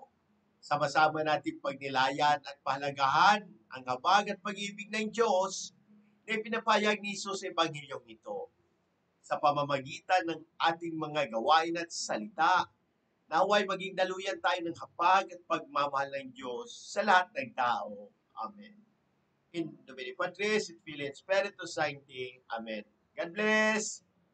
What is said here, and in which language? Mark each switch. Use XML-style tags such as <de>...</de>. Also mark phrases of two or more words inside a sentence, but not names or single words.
<tl>Sama-sama natin pagnilayan at pahalagahan ang habag at pag-ibig ng Diyos na ipinapayag ni Jesus sa Ebanghelyong ito. sa pamamagitan ng ating mga gawain at salita. Naway maging daluyan tayo ng hapag at pagmamahal ng Diyos sa lahat ng tao. Amen.</tl> <la>In Domini Patris, et Filii, et Spiritus Sancti.</la> <en>Amen. God bless!</en>